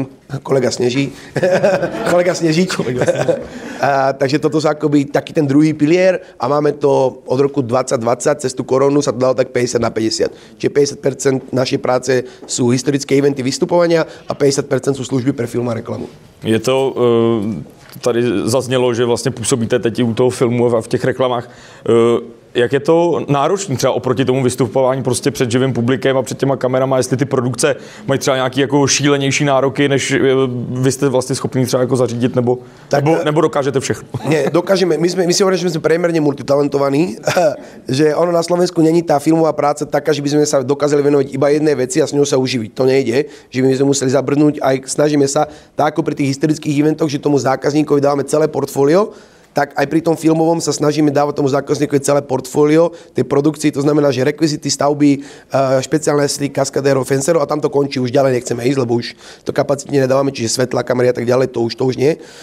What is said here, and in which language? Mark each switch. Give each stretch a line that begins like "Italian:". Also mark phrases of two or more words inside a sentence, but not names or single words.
Slovak: Kolega Sneží. Kolega Snežík. Takže toto sú akoby taký ten druhý pilier a máme to od roku 2020, cez tú koronu sa to dalo tak 50/50. Čiže 50% našej práce sú historické eventy vystupovania a 50% sú služby pre film a reklamu.
Czech: Je to, tady zaznělo, že vlastně působíte teď i u toho filmu a v těch reklamách. Jak je to náročné třeba oproti tomu vystupování prostě před živým publikem a před těma kamerama, jestli ty produkce mají třeba nějaký jako šílenější nároky, než vy jste vlastně schopní třeba jako zařídit, nebo dokážete všechno?
Slovak: Nie, dokážeme. My si hovoríme, že sme priemerne multitalentovaní, že ono na Slovensku není tá filmová práca taká, že by sme sa dokázali venovať iba jednej veci a s ňou sa uživiť. To nejde, že by sme museli zabrnúť, aj snažíme sa, tak ako pri tých historických eventoch, že tomu zákazníkovi dávame celé portfólio, tak aj pri tom filmovom sa snažíme dávať tomu zákazníkovi celé portfólio tej produkcii, to znamená, že rekvizity, stavby, špeciálne sly, kaskadérov, fencerov a tam to končí, už ďalej nechceme ísť, lebo už to kapacitne nedávame, čiže svetla, kamery a tak ďalej, to už nie.